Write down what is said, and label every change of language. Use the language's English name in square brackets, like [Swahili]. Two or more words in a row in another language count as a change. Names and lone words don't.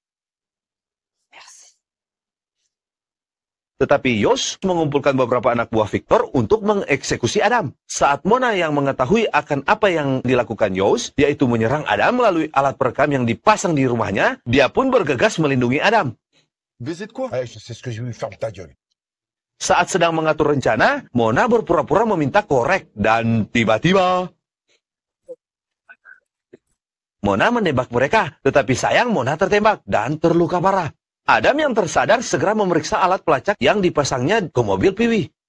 [Indonesian] Tetapi Yos mengumpulkan beberapa anak buah Victor untuk mengeksekusi Adam. Saat Mona yang mengetahui akan apa yang dilakukan Yos, yaitu menyerang Adam melalui alat perekam yang dipasang di rumahnya, dia pun bergegas melindungi Adam. [French] Baiser de quoi? Ouais, c'est ce que je vais faire de ta gueule. [Indonesian] Saat sedang mengatur rencana, Mona berpura-pura meminta korek dan tiba-tiba Mona menembak mereka, tetapi sayang Mona tertembak dan terluka parah. Adam yang tersadar segera memeriksa alat pelacak yang dipasangnya ke mobil Piwi.